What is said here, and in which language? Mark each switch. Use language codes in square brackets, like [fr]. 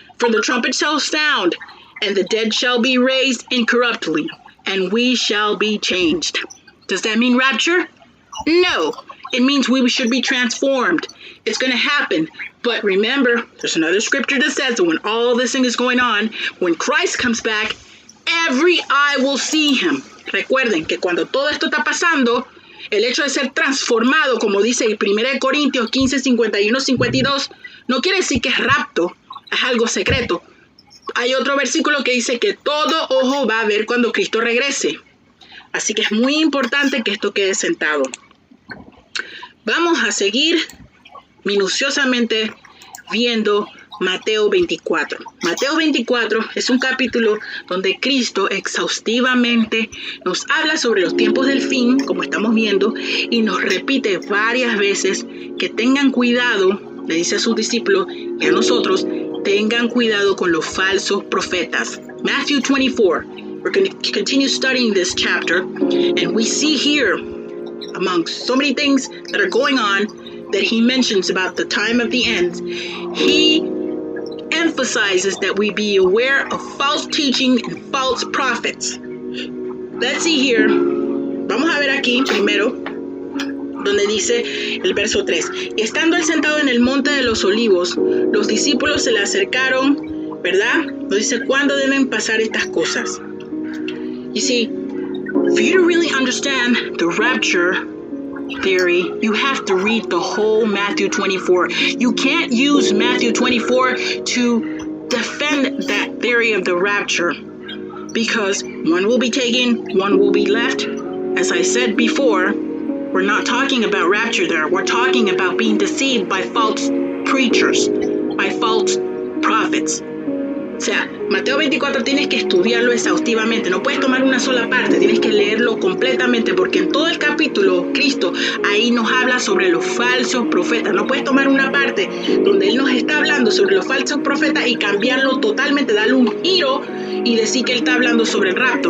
[en] For the trumpet shall sound, and the dead shall be raised incorruptibly, and we shall be changed. Does that mean rapture? No, it means we should be transformed. It's going to happen. But remember, there's another scripture that says that when all this thing is going on, when Christ comes back, every eye will see him. [es] Recuerden que cuando todo esto está pasando, el hecho de ser transformado, como dice 1 Corintios 15, 51, 52, no quiere decir que es rapto, es algo secreto. Hay otro versículo que dice que todo ojo va a ver cuando Cristo regrese. Así que es muy importante que esto quede sentado. Vamos a seguir minuciosamente viendo Mateo 24. Mateo 24 es un capítulo donde Cristo exhaustivamente nos habla sobre los tiempos del fin, como estamos viendo, y nos repite varias veces que tengan cuidado, le dice a sus discípulos y a nosotros, tengan cuidado con los falsos profetas. [en] Matthew 24. We're going to continue studying this chapter, and we see here, among so many things that are going on, that he mentions about the time of the end. He emphasizes that we be aware of false teaching and false prophets. Let's see here. [es] Vamos a ver aquí primero, donde dice el verso 3. Estando él sentado en el monte de los olivos, los discípulos se le acercaron, ¿verdad? Nos dice cuándo deben pasar estas cosas. [en] You see, for you to really understand the rapture theory, you have to read the whole Matthew 24. You can't use Matthew 24 to defend that theory of the rapture, because one will be taken, one will be left. As I said before, we're not talking about rapture there. We're talking about being deceived by false preachers, by false prophets. [es] O sea, Mateo 24 tienes que estudiarlo exhaustivamente, no puedes tomar una sola parte, tienes que leerlo completamente, porque en todo el capítulo Cristo ahí nos habla sobre los falsos profetas. No puedes tomar una parte donde Él nos está hablando sobre los falsos profetas y cambiarlo totalmente, darle un giro y decir que Él está hablando sobre el rapto.